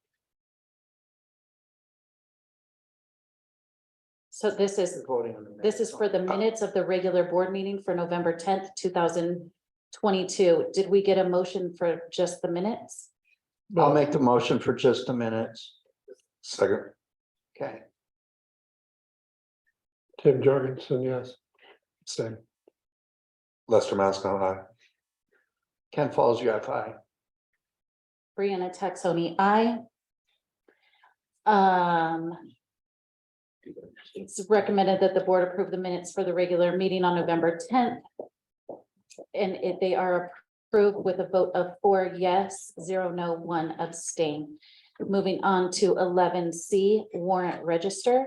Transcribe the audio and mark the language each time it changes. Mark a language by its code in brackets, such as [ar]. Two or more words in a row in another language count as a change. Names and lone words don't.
[en] So this is for the minutes of the regular board meeting for November 10th, 2022. Did we get a motion for just the minutes? I'll make the motion for just a minute. Second, Okay, Tim Jorgensen, yes. Abstain. Lester Mascon, aye. Ken Falls, you have aye. Brianna Texoni, aye. It's recommended that the board approve the minutes for the regular meeting on November 10th. And they are approved with a vote of 4 yes, 0 no, 1 abstain. Moving on to 11C, warrant register.